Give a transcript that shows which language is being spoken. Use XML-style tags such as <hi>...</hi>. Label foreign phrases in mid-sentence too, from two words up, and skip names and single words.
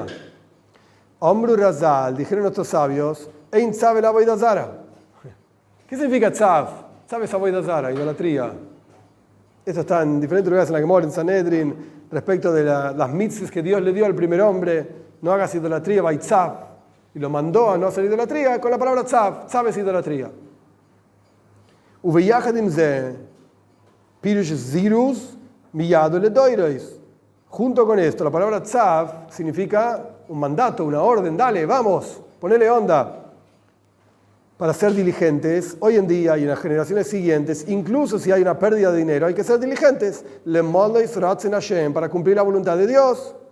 <he>אמרו רז"ל,</he> <es>dijeron nuestros sabios,</es> <he>אין צו אלא עבודה זרה.</he> <es>¿Qué significa Tzav? Tzav es</es> <he>עבודה זרה,</he> <es>idolatría. Esto está en diferentes lugares en la Gemara, en Sanedrin, respecto de las mitzvahs que Dios le dio al primer hombre. No hagas idolatría, Baitzav. Y lo mandó a no hacer idolatría con la palabra Tzav. Tzav es idolatría.</es> <he>ובייחד עם זה פירוש זריזות מיד ולדורות.</he> <es>Junto con esto, la palabra Tzav significa un mandato, una orden, dale, vamos, ponele onda. Para ser diligentes, hoy en día y en las generaciones siguientes, incluso si hay una pérdida de dinero, hay que ser diligentes. Para cumplir la voluntad de Dios.</es>